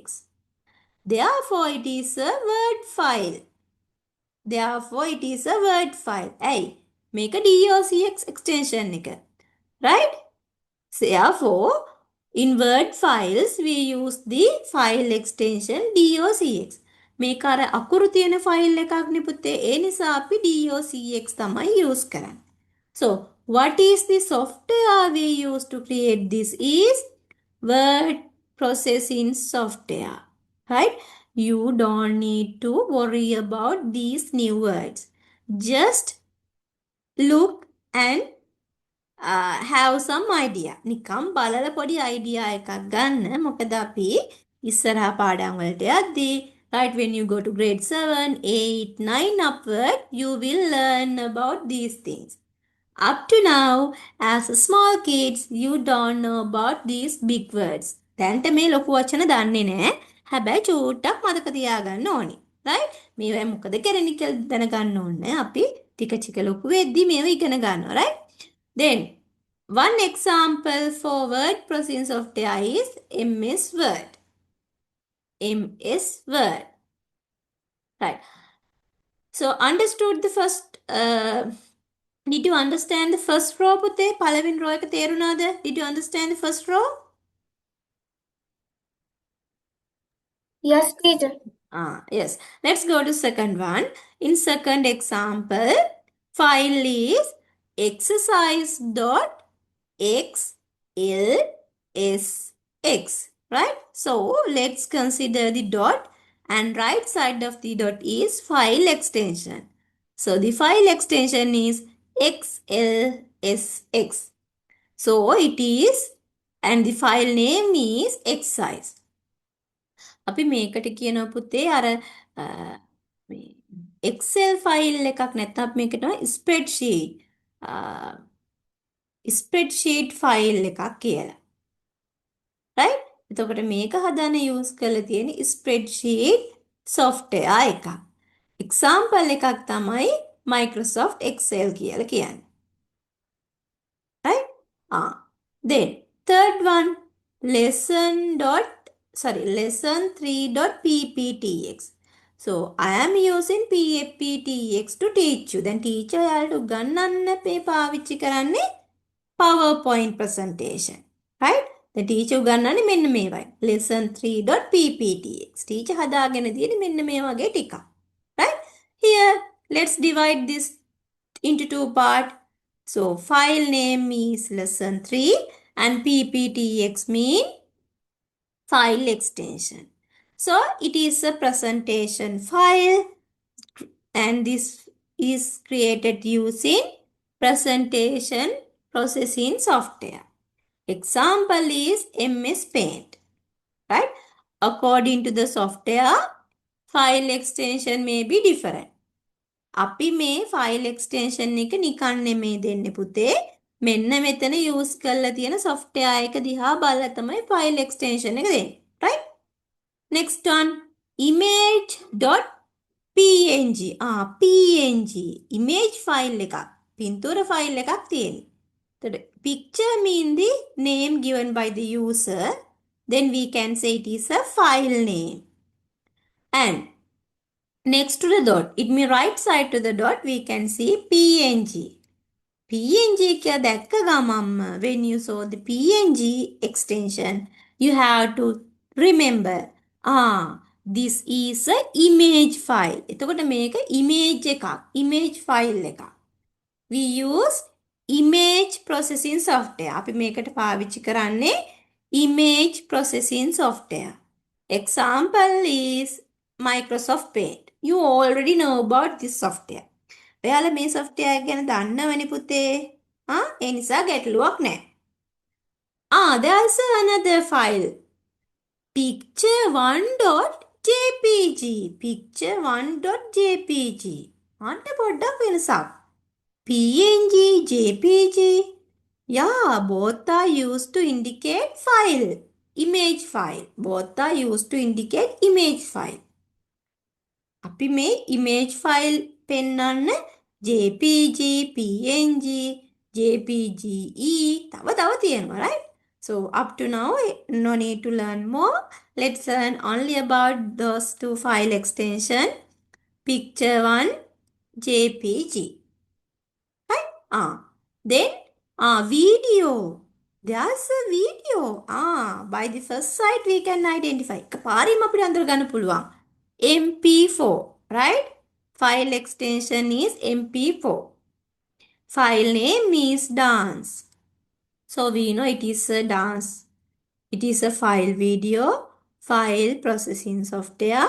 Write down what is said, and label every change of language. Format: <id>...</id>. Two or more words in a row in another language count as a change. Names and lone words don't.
<en>Therefore, it is a word file. Therefore, it is a word file. Make a docx extension. Right? Therefore, in word files, we use the file extension docx.</en> <si>මේක අර අකුරු තියෙන ෆයිල් එකක් නේ පුතේ. ඒ නිසා අපි docx තමයි use කරන්නේ.</si> <en>So, what is the software we use to create this is word processing software. Right? You don't need to worry about these new words. Just look and have some idea.</en> <si>නිකම් බලලා පොඩි idea එකක් ගන්න. මොකද අපි ඉස්සරහා පාඩම් වලට යද්දී,</si> <en>right, when you go to grade 7, 8, 9 upward, you will learn about these things. Up to now, as small kids, you don't know about these big words.</en> <si>දැන්ට මේ ලොකු වචන දන්නේ නැහැ. හැබැයි චූට්ටක් මතක තියාගන්න ඕනි. right? මේවා මොකද කරන්නේ කියලා දැනගන්න ඕනේ. අපි ටික ටික ලොකු වෙද්දී මේවා ඉගෙන ගන්නවා.</si> <en>right? Then, One example for word processing software is MS Word. MS Word. Right. So understood the first did you understand the first row පුතේ?</en> <si>පළවෙනි row එක තේරුණාද?</si> <en>Did you understand the first row? Yes, teacher. Yes. Let's go to second one. In second example, file is exercise dot XLSX. Right? So let's consider the dot and right side of the dot is file extension. So the file extension is XLSX. So it is and the file name is exercise.</en> <si>අපි මේකට කියනවා පුතේ අර Excel ෆයිල් එකක් නැත්නම් මේකට</si> <en>spreadsheet file</en> <si>එකක් කියලා. right? එතකොට මේක හදන්න යූස් කරලා තියෙන ස්ප්‍රෙඩ්ෂීට් software එකක්. example එකක් තමයි Microsoft Excel කියලා කියන්නේ.</si> <en>right? Then third one lesson3.pptx. So I am using pptx to teach you. Then teacher</en> <si>යාලට උගන්වන්න මේ පාවිච්චි කරන්නේ</si> <en>PowerPoint presentation. Right? The teacher</en> <si>උගන්වන්නේ මෙන්න මේවයි. lesson3.pptx. Teacher හදාගෙන තියෙන්නේ මෙන්න මේ වගේ ටිකක්.</si> <en>Right? Here let's divide this into two parts. So file name is lesson 3 and pptx mean file extension. So it is a presentation file and this is created using presentation processing software. Example is MS Paint. Right? According to the software, file extension may be different.</en> <si>අපි මේ</si> <en>file extension</en> <si>එක නිකන් නෙමෙයි දෙන්නේ පුතේ. මෙන්න මෙතන යූස් කරලා තියෙන software එක දිහා බලලා තමයි</si> <en>file extension</en> <si>එක දෙන්නේ.</si> <en>right? Next one image.png. png image file</en> <si>එකක්. පින්තූර file එකක් තියෙන්නේ.</si> <en>එතකොට picture mean the name given by the user. Then we can say it is a file name. And next to the dot, it means right side to the dot, we can see PNG. PNG</en> <si>කියා දැක්ක ගමම්ම</si> <en>when you saw the PNG extension, you have to remember, this is a image file.</en> <si>එතකොට මේක image එකක්,</si> <en>image file</en> <si>එකක්.</si> <en>We use image processing software.</en> <si>අපි මේකට පාවිච්චි කරන්නේ</si> <en>image processing software. Example is Microsoft Paint. You already know about this software.</en> <si>ඔයාලා මේ software එක ගැන දන්නවනේ පුතේ. ඒ නිසා ගැටලුවක් නැහැ.</si> <en>There's another file. picture1.jpg.</en> <si>picture1.jpg. අන්න පොඩ්ඩක් වෙනසක්.</si> <en>PNG, JPG. Yeah, both are used to indicate file. Image file. Both are used to indicate image file.</en> <si>අපි මේ</si> <en>image file</en> <si>පෙන්වන්න JPG, PNG, JPGE තව තියෙනවා,</si> <en>right? So up to now, no need to learn more. Let's learn only about those two file extension. Picture 1, JPG. Right? Then video. There's a video. By the first sight we can identify.</en> <si>පාරිම අපිට අඳුර ගන්න පුළුවන්.</si> <en>MP4, right? File extension is MP4. File name is dance. So we know it is a dance. It is a file video, file processing software.</en>